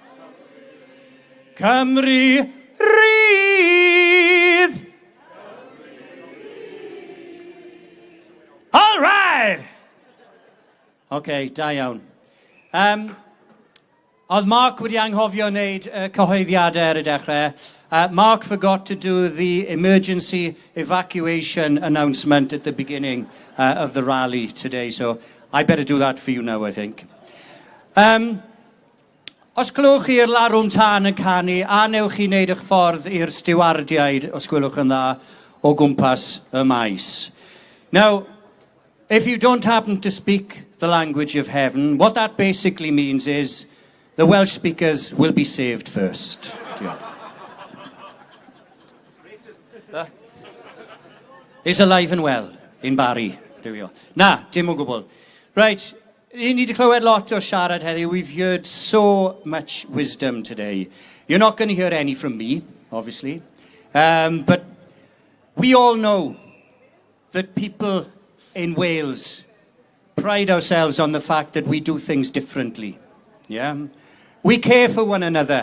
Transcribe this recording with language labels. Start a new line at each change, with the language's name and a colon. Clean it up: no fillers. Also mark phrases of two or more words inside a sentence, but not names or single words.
Welsh: Cymru rydd.
English: All right.
Welsh: Okay, da iawn. Oedd Mark wedi anghofio wneud cyhoeddiadau ar y dechrau.
English: Mark forgot to do the emergency evacuation announcement at the beginning of the rally today, so I better do that for you now, I think.
Welsh: Os glywch chi'r larwm tân yn canu, a newch chi wneud eich ffordd i'r stiwardiaid, os gwelwch yn dda, o gwmpas y maes.
English: Now, if you don't happen to speak the language of heaven, what that basically means is the Welsh speakers will be saved first. Is alive and well in Barry. There we go.
Welsh: Na, dim o gwbl. Right.
English: You need to
Welsh: clywed lot o siarad heddiw.
English: We've heard so much wisdom today. You're not going to hear any from me, obviously. But we all know that people in Wales pride ourselves on the fact that we do things differently. Yeah? We care for one another.